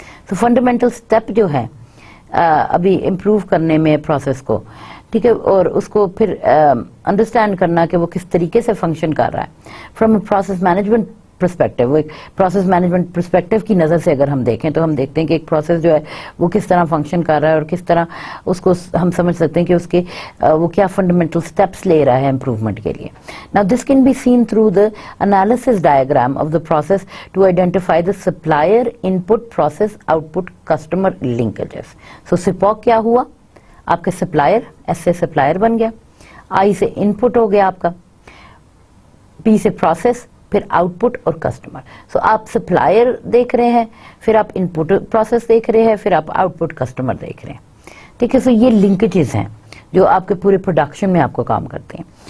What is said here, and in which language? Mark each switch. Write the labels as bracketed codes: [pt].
[hi] So fundamental step जो है अभी improve करने में process को, ठीक है, और उसको फिर understand करना कि वो किस तरीके से function कर रहा है [en] from a process management perspective. [hi] एक process management perspective की नज़र से अगर हम देखें तो हम देखते हैं कि एक process जो है वो किस तरह function कर रहा है और किस तरह उसको हम समझ सकते हैं कि उसके वो क्या fundamental steps ले रहा है improvement के लिए. [en] Now this can be seen through the analysis diagram of the process to identify the supplier input process output customer linkages. [hi] So SIPOC क्या हुआ, आपके supplier, S से supplier बन गया, I से input हो गया आपका, P से process, फिर आउटपुट और कस्टमर. सो आप सप्लायर देख रहे हैं, फिर आप इनपुट प्रोसेस देख रहे हैं, फिर आप आउटपुट कस्टमर देख रहे हैं, ठीक है. सो ये लिंकेजेस हैं जो आपके पूरे प्रोडक्शन में आपको काम करते हैं.